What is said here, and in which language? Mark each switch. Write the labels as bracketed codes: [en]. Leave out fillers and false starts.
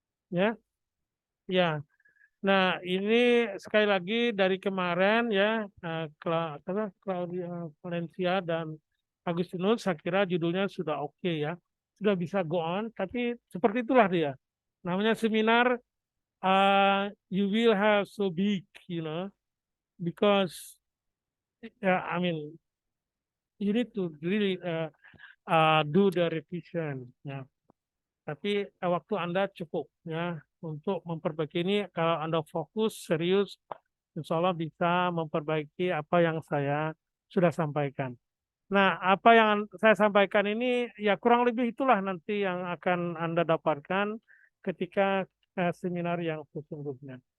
[id] Ya, ya. Nah, ini sekali lagi dari kemarin ya, Claudia Valencia dan Agustinus, saya kira judulnya sudah oke ya, sudah bisa [en] go on. [id] Tapi seperti itulah dia. Namanya [en] seminar, you will have so big, you know, because I mean you need to really do the revision. [id] Ya. Tapi waktu Anda cukup ya untuk memperbaiki ini. Kalau Anda fokus serius insya Allah bisa memperbaiki apa yang saya sudah sampaikan. Nah, apa yang saya sampaikan ini ya kurang lebih itulah nanti yang akan Anda dapatkan ketika seminar yang sesungguhnya.